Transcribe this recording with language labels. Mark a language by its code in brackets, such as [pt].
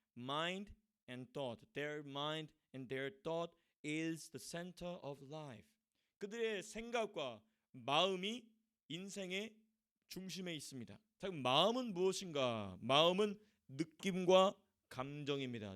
[en] Mind and thought. Their mind and their thought is the center of life. [ko] 그들의 생각과 마음이 인생의 중심에 있습니다. 자, 마음은 무엇인가? 마음은 느낌과 감정입니다.